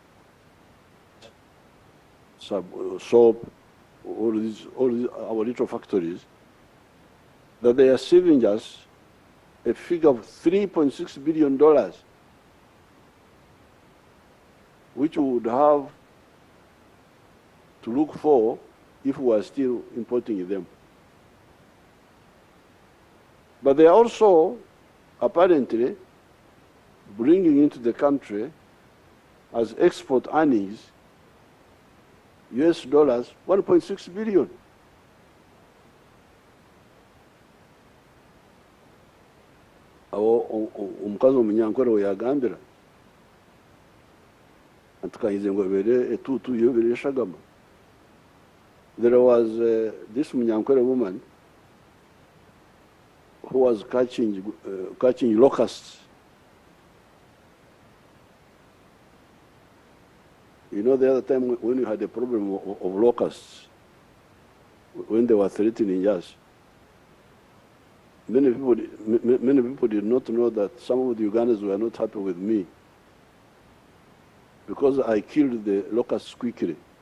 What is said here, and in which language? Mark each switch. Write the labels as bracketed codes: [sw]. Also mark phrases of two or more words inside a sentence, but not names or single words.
[en] soap, all these our little factories, that they are saving us a figure of $3.6 billion, which we would have to look for if we are still importing them. But they are also apparently bringing into the country as export earnings US dollars 1.6 billion. [nyn] Omukazi omunyankore weyagambira antukahize ngo bere etutu yo bere shagama. [en] There was this Munyankore woman who was catching locusts. You know, the other time when you had a problem of locusts, when they were threatening us, many people did not know that some of the Ugandans were not happy with me because I killed the locusts quickly.